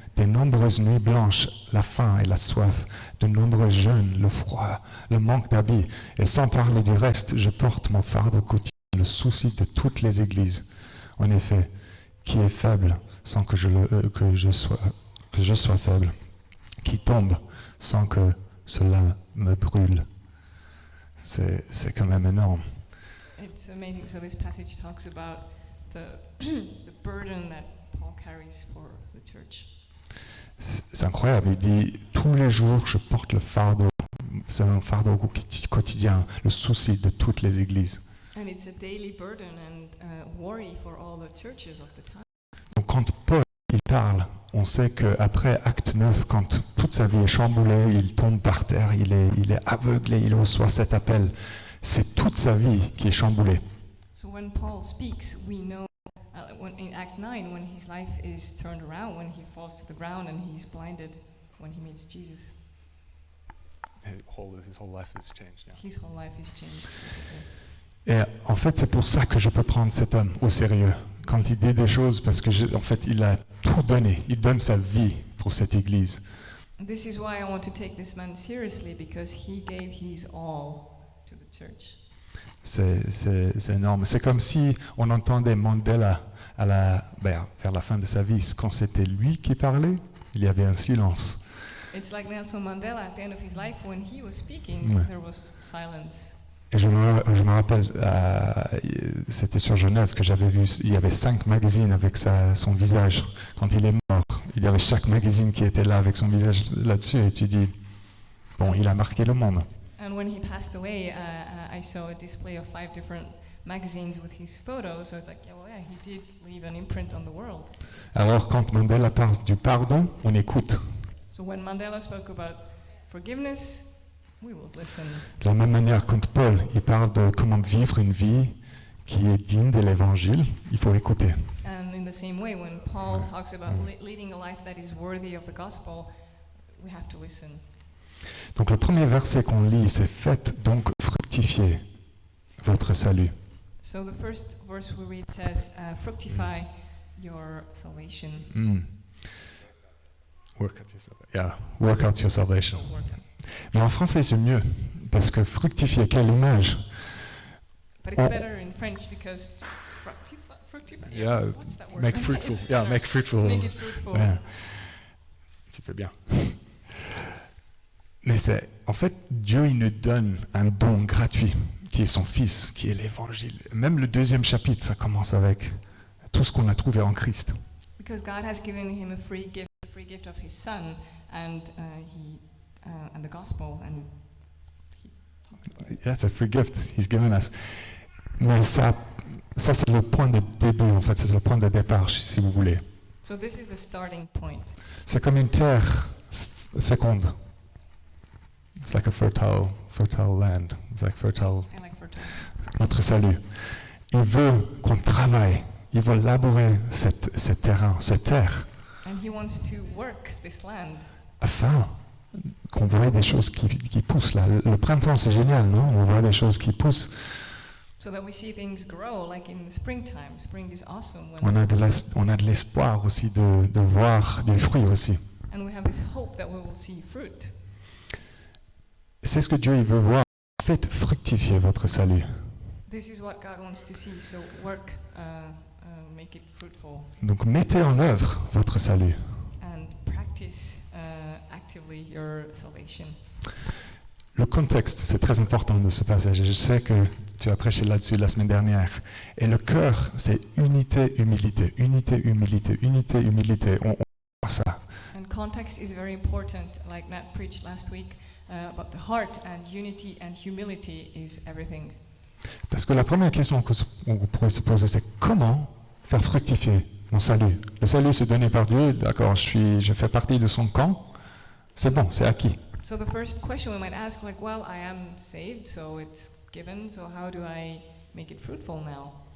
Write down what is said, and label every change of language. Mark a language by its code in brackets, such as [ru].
[fr] Des nombreuses nuits blanches, la faim et la soif, de nombreux jeûnes, le froid, le manque d'habits, et sans parler du reste, je porte mon fardeau quotidien, le souci de toutes les églises. En effet, qui est faible sans que je sois faible, qui tombe sans que cela me brûle. C'est quand même énorme. [en] It's amazing. So this passage talks about the burden that Paul carries for the church. [fr] C'est incroyable, il dit tous les jours je porte le fardeau, c'est un fardeau quotidien, le souci de toutes les églises. [en] And it's a daily burden and worry for all the churches of the time. [fr] Donc quand Paul il parle, on sait qu'après Acte 9, quand toute sa vie est chamboulée, il tombe par terre, il est aveuglé, il reçoit cet appel, c'est toute sa vie qui est chamboulée. [en] So when Paul speaks, we know in Act 9, when his life is turned around, when he falls to the ground and he's blinded when he meets Jesus. His whole life has changed now. His whole life is changed. [fr] Et en fait, c'est pour ça que je peux prendre cet homme au sérieux quand il dit des choses, parce que en fait, il a tout donné. Il donne sa vie pour cette église. [en] This is why I want to take this man seriously, because he gave his all to the church. [fr] C'est énorme. C'est comme si on entendait Mandela vers la fin de sa vie, quand c'était lui qui parlait, il y avait un silence. [en] It's like Nelson Mandela at the end of his life, when he was speaking, there was silence. [fr] Et je me rappelle, c'était sur Genève que j'avais vu, il y avait 5 magazines avec son visage. Quand il est mort, il y avait chaque magazine qui était là avec son visage là-dessus, et tu dis, bon, il a marqué le monde. [en] And when he passed away, I saw a display of 5 different magazines with his photos. So it's like, yeah, he did leave an imprint on the world. [fr] Alors quand Mandela parle du pardon, on écoute. [en] So when Mandela spoke about forgiveness, we will listen. [fr] De la même manière, quand Paul il parle de comment vivre une vie qui est digne de l'évangile, il faut écouter. [en] And in the same way, when Paul talks about leading a life that is worthy of the gospel, we have to listen. [fr] Donc le premier verset qu'on lit, c'est « Faites donc fructifier votre salut ». [en] So the first verse we read says, fructify your salvation. Work out your salvation. Yeah, work out your salvation. [fr] Mais en français, c'est mieux, parce que fructifier, quelle image. [en] But it's better in French because fructify. Yeah, what's that word? make fruitful. It's Yeah, better. make fruitful. Make it fruitful. [fr] Ouais. Tu fais bien. Mais c'est, en fait, Dieu, il nous donne un don gratuit, qui est son Fils, qui est l'Évangile. Même le 2e chapitre, ça commence avec tout ce qu'on a trouvé en Christ. [en] Because God has given him a free gift of his Son, and the gospel, and he talks about it. Yeah, it's a free gift he's given us. [fr] Mais ça c'est le point de début, en fait, c'est le point de départ, si vous voulez. [en] So this is the starting point. [fr] C'est comme une terre féconde. [en] It's like a fertile land. It's like fertile. I like fertile. [fr] Notre salut. Il veut qu'on travaille. Il veut labourer ce terrain, cette terre, [en] And he wants to work this land. [fr] afin qu'on voit des choses qui poussent là. Le printemps, c'est génial, non? On voit des choses qui poussent. [en] So that we see things grow, like in the springtime. Spring is awesome. [fr] On a de l'espoir aussi de voir du fruit aussi. [en] And we have this hope that we will see fruit. [fr] C'est ce que Dieu il veut voir. Faites fructifier votre salut. [en] This is what God wants to see. So work, make it fruitful, [fr] Donc mettez en œuvre votre salut. [en] and practice actively your salvation. [fr] Le contexte, c'est très important de ce passage. Et je sais que tu as prêché là-dessus la semaine dernière. Et le cœur, c'est unité, humilité, unité, humilité, unité, humilité. On voit ça. [en] And context is very important, like Nat preached last week, but the heart and unity and humility is everything. [fr] Parce que la première question qu'on pourrait se poser, c'est comment faire fructifier mon salut. Le salut, c'est donné par Dieu. D'accord, je fais partie de son camp. C'est bon, c'est acquis. [en] So the first question we might ask, like, well, I am saved, so it's given, so how do I make it fruitful now?